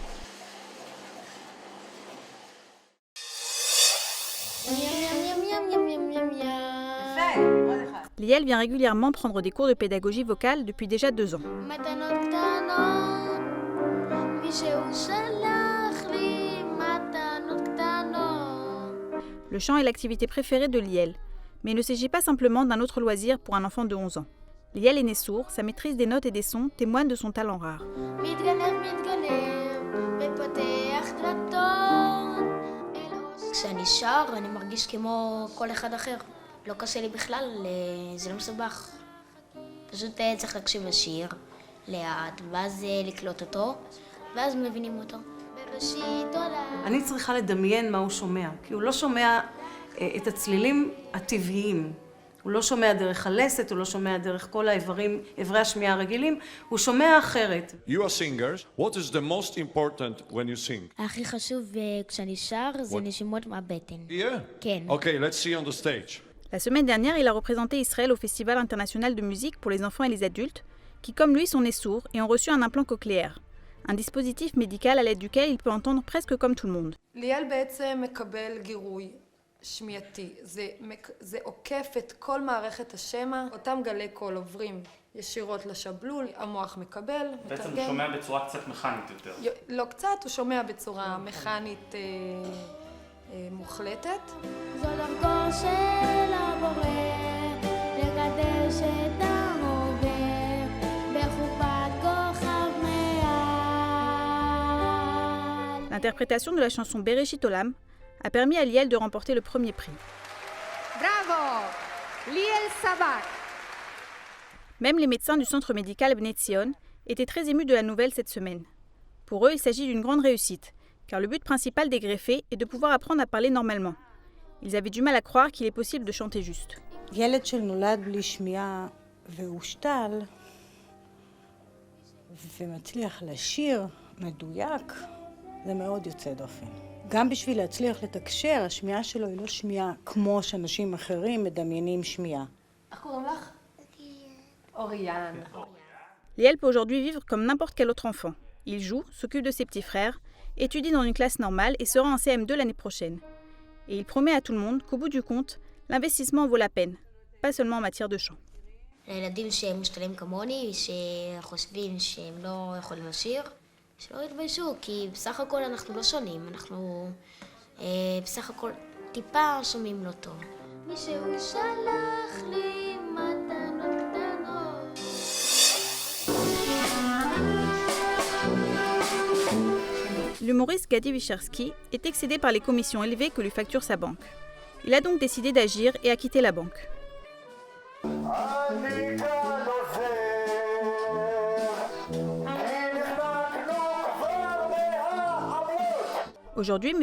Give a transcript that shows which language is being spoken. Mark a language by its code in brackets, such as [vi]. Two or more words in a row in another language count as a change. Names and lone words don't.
[fr] Liel vient régulièrement prendre des cours de pédagogie vocale depuis déjà 2 ans. Le chant est l'activité préférée de Liel, mais il ne s'agit pas simplement d'un autre loisir pour un enfant de 11 ans. Liel est né sourd, sa maîtrise des notes et des sons témoigne de son talent rare. [he] כשאני שר, אני מרגיש כמו כל אחד אחר. לא קשה לי בכלל, זה לא מסובך. פשוט צריך להקשיב לשיר, לאט, ואז לקלוט אותו, ואז מבינים אותו. בראשית עולם. אני צריכה לדמיין מה הוא שומע, כי הוא לא שומע את הצלילים הטבעיים. הוא לא שומע דרך הלסת, הוא לא שומע דרך כל איברי השמיעה הרגילים, הוא שומע אחרת. [en] You are singers. What is the most important when you sing? [he] הכי חשוב כשאני שר זה נשימות מהבטן. [en] Yeah? [he] כן. [en] Okay, let's see on the stage. [fr] La semaine dernière, il a représenté Israël au Festival international de musique pour les enfants et les adultes, qui comme lui sont nés sourds et ont reçu un implant cochléaire, un dispositif médical à l'aide duquel il peut entendre presque comme tout le monde. [he] ליאל בעצם מקבל גירוי שמיעתי, זה עוקף את כל מערכת השמע, אותם גלי קול עוברים ישירות לשבלול, המוח מקבל, מתרגם. בעצם הוא שומע בצורה קצת מכנית יותר. לא קצת, הוא שומע בצורה מכנית מוחלטת. זו דרכו של הבורא, לקדש את ההווה, בחופת כוכב מעל. [fr] L'interprétation de la chanson Bereshit Olam a permis à Liel de remporter le premier prix. Bravo! Liel Sabak! Même les médecins du centre médical Bnei Tzion étaient très émus de la nouvelle cette semaine. Pour eux, il s'agit d'une grande réussite, car le but principal des greffés est de pouvoir apprendre à parler normalement. Ils avaient du mal à croire qu'il est possible de chanter juste. [he] ילד שנולד בלי שמיעה והושתל ומצליח לשיר מדויק, זה מאוד יוצא דופן. גם בשביל להצליח לתקשר, השמיעה שלו היא לא שמיעה כמו שאנשים אחרים מדמיינים שמיעה. איך קוראים לך? אוריאן. [fr] Liel peut aujourd'hui vivre comme n'importe quel autre enfant. Il joue, s'occupe de ses petits frères, étudie dans une classe normale et sera en CM2 l'année prochaine. Et il promet à tout le monde qu'au bout du compte, l'investissement vaut la peine, pas seulement en matière de chant. [he] לילדים שהם מושתלים כמוני, שחושבים שהם לא יכולים לשיר, שלא יתביישו, כי בסך הכל אנחנו לא שונים, אנחנו בסך הכל טיפה שומעים לא טוב. מישהו שלח לי מתנות קטנות. [fr] L'humoriste Gadi Wischerski est excédé par les commissions élevées que lui facture sa banque. Il a donc décidé d'agir et a quitté la banque. Aujourd'hui, M.